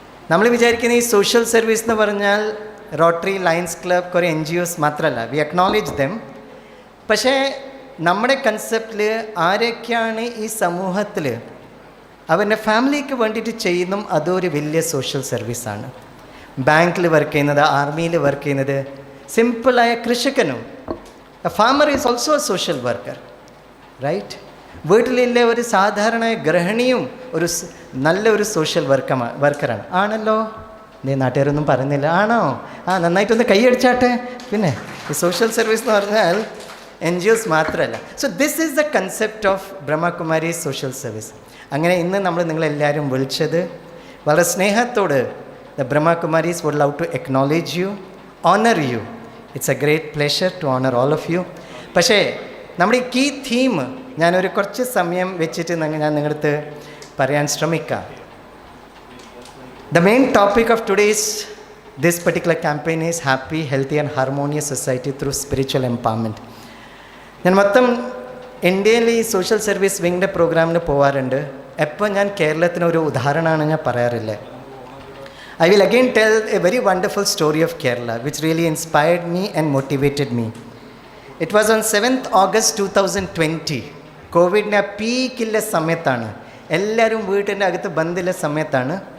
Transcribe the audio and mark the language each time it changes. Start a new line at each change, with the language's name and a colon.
Malayalam: നമ്മൾ വിചാരിക്കുന്ന ഈ സോഷ്യൽ സർവീസ് എന്ന് പറഞ്ഞാൽ റോട്ടറി, ലയൺസ് ക്ലബ്, കുറേ NGOs മാത്രമല്ല.
English: We acknowledge them.
Malayalam: പക്ഷേ നമ്മുടെ കൺസെപ്റ്റിൽ ആരൊക്കെയാണ് ഈ സമൂഹത്തിൽ അവരുടെ ഫാമിലിക്ക് വേണ്ടിയിട്ട് ചെയ്യുന്നതും അതൊരു വലിയ സോഷ്യൽ സർവീസാണ്. ബാങ്കിൽ വർക്ക് ചെയ്യുന്നത്, ആർമിയിൽ വർക്ക് ചെയ്യുന്നത്, സിമ്പിളായ കൃഷിക്കനും.
English: A farmer is also a social worker, right?
Malayalam: വീട്ടിലെ ഒരു സാധാരണ ഗൃഹിണിയും നല്ലൊരു സോഷ്യൽ വർക്കറാണ്. ആണല്ലോ? നീ നാട്ടുകാരൊന്നും പറയുന്നില്ല. ആണോ? നന്നായിട്ടൊന്ന് കൈയടിച്ചാട്ടെ. പിന്നെ ഈ സോഷ്യൽ സർവീസ് എന്ന് പറഞ്ഞാൽ NGOs മാത്രമല്ല.
English: So this is the concept of Brahmakumari social service.
Malayalam: അങ്ങനെ ഇന്ന് നമ്മൾ നിങ്ങളെല്ലാവരും വിളിച്ചത് വളരെ സ്നേഹത്തോട്
English: the Brahma Kumaris would love to acknowledge you, honor you. It's a great pleasure to honor all of you.
Malayalam: പക്ഷേ നമ്മുടെ ഈ കീ തീം ഞാനൊരു കുറച്ച് സമയം വെച്ചിട്ട് ഞാൻ നിങ്ങളടുത്ത് പറയാൻ ശ്രമിക്കാം.
English: The main topic of today's this particular campaign is happy, healthy and harmonious society through spiritual empowerment.
Malayalam: ഞാൻ മൊത്തം ഇന്ത്യയിൽ ഈ സോഷ്യൽ സർവീസ് വിങ്ങിൻ്റെ പ്രോഗ്രാമിന് പോകാറുണ്ട്. എപ്പോൾ ഞാൻ കേരളത്തിനൊരു ഉദാഹരണമാണ് ഞാൻ പറയാറില്ല.
English: I will again tell a very wonderful story of Kerala which really inspired me and motivated me. It was on 7th August 2020.
Malayalam: കോവിഡിൻ്റെ പീക്കില്ല സമയത്താണ്, എല്ലാവരും വീട്ടിൻ്റെ അകത്ത് ബന്ധില്ല സമയത്താണ്.